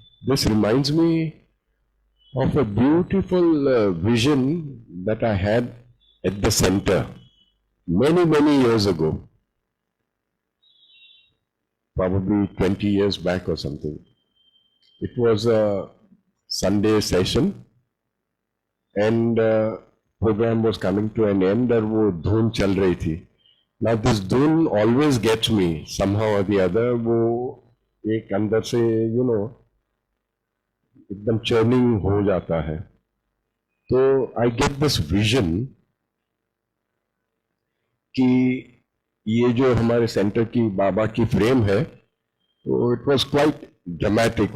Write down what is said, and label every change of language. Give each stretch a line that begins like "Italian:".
English: This reminds me of a beautiful vision that I had at the center many years ago, probably 20 years back or something. It was a Sunday session, and program was coming to an end
Hindi: और वो धुन चल रही थी.
English: Now this धुन always gets me somehow or the other.
Hindi: वो एक अंदर से एकदम churning हो जाता है. तो
English: I get this vision
Hindi: कि ये जो हमारे सेंटर की बाबा की फ्रेम है, तो
English: It was quite dramatic.